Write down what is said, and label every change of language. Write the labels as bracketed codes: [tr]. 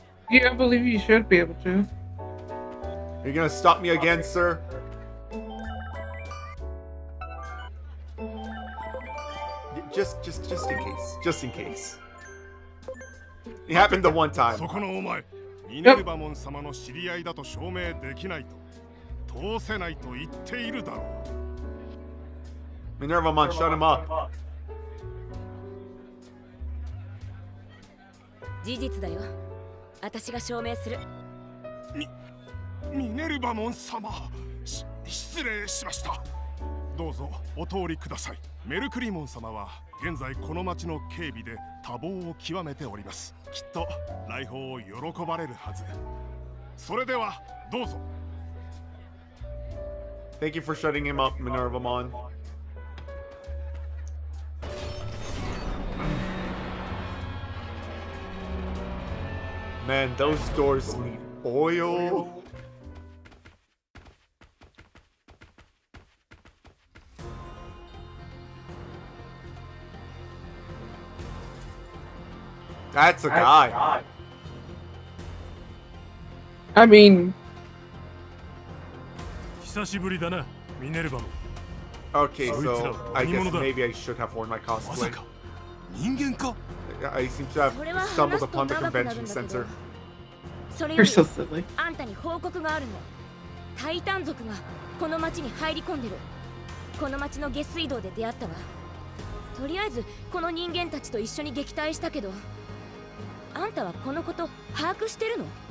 [en] Yeah, I believe you should be able to. Are you gonna stop me again, sir? Just in case. Just in case. It happened the one time. [ja] そこのお前、ミネルバモン様の知り合いだと証明できないと、通せないと言っているだろう。 [en] Minervamon, shut him up. [ja] 事実だよ。私が証明する。ミネルバモン様、失礼しました。どうぞお通りください。メルクリモン様は現在この町の警備で多忙を極めております。きっと来訪を喜ばれるはず。それではどうぞ。 [en] Thank you for shutting him up, Minervamon. Man, those doors need oil. That's a guy. I mean... [ja] 久しぶりだな、ミネルバモン。 [en] Okay, so I guess maybe I should have worn my cosplay. [ja] 人間か? [en] I seem to have stumbled upon the convention center. You're so silly. [ja] あんたに報告があるの。タイタン族がこの町に入り込んでる。この町の下水道で出会ったわ。とりあえずこの人間たちと一緒に撃退したけど、あんたはこのこと把握してるの？